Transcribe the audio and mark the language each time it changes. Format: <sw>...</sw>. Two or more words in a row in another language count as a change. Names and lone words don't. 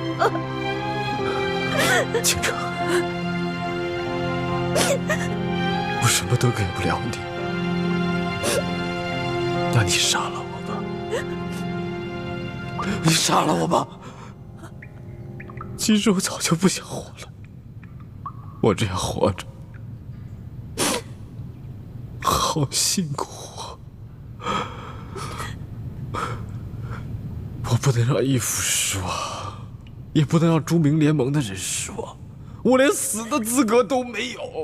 <zh>傾城，我什麼都給不了你，那你殺了我吧，你殺了我吧。其實我早就不想活了，我這樣活着好辛苦啊！我不能讓義父失望，也不能讓諸明聯盟的人失望，我連死的資格都沒有。</zh>